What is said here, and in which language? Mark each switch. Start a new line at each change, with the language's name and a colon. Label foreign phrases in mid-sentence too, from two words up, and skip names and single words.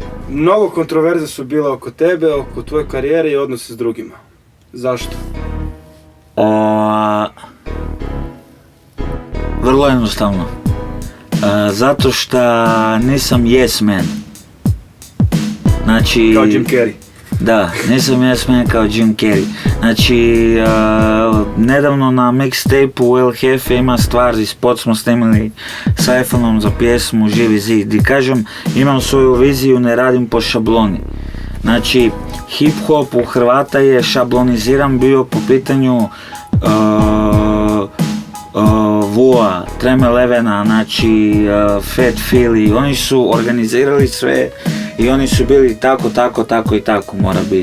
Croatian: Mnogo kontroverze su bile oko tebe, oko tvoje karijere i odnose s drugima. Zašto? Vrlo jednostavno. Zato što nisam
English: yes man.
Croatian: Znači... Kao Jim Carrey. Da, nisam
English: yes man
Croatian: kao Jim Carrey. Znači, nedavno na mixtape-u El Jefe ima stvar i spot smo snimili s iPhone-om za pjesmu Živi zid. Di kažem, imam svoju viziju, ne radim po šabloni. Znači, hip-hop u Hrvata je šabloniziran bio po pitanju Vua, Treme Levena, znači Fat Philly, oni su organizirali sve i oni su bili tako i tako mora biti.